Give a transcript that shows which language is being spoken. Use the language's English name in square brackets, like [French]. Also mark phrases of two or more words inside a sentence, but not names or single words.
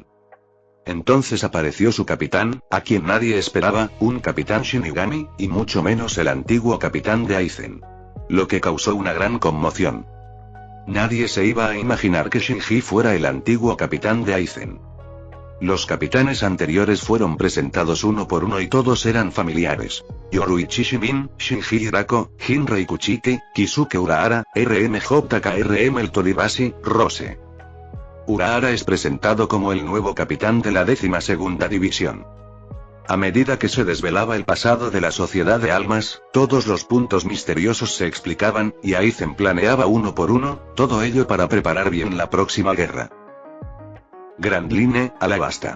[Spanish] Entonces apareció su capitán, a quien nadie esperaba, un capitán Shinigami, y mucho menos el antiguo capitán de Aizen. Lo que causó una gran conmoción. Nadie se iba a imaginar que Shinji fuera el antiguo capitán de Aizen. Los capitanes anteriores fueron presentados uno por uno y todos eran familiares. Yoruichi Shimin, Shinji Hirako, Jinrei Kuchiki, Kisuke Urahara, RMJKRM el Toribashi, Rose. Urahara es presentado como el nuevo capitán de la 12ª División. A medida que se desvelaba el pasado de la Sociedad de Almas, todos los puntos misteriosos se explicaban, y Aizen planeaba uno por uno, todo ello para preparar bien la próxima guerra. Grand Line, Alabasta.